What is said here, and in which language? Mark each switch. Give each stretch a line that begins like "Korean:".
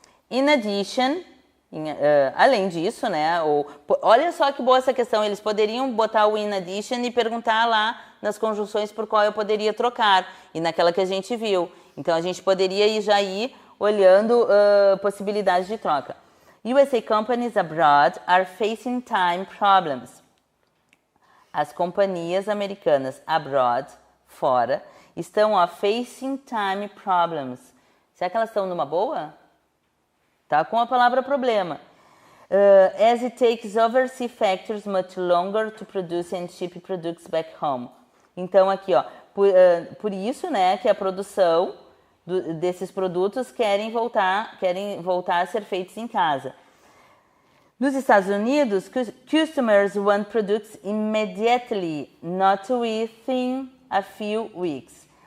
English: In addition,
Portuguese: além disso, né? Olha só que boa essa questão. Eles poderiam botar o in addition e perguntar lá nas conjunções por qual eu poderia trocar. E naquela que a gente viu. Então, a gente poderia ir olhando possibilidades de troca.
English: USA companies abroad are facing time problems.
Portuguese: As companhias americanas abroad, fora, estão
English: facing time problems.
Portuguese: Será que elas estão numa boa? Tá com a palavra problema.
English: As it takes overseas factories much longer to produce and ship products back home.
Portuguese: Então, aqui, por isso, né, que a produção desses produtos querem voltar a ser feitos em casa. Nos Estados Unidos,
English: customers want products immediately, not within a few weeks.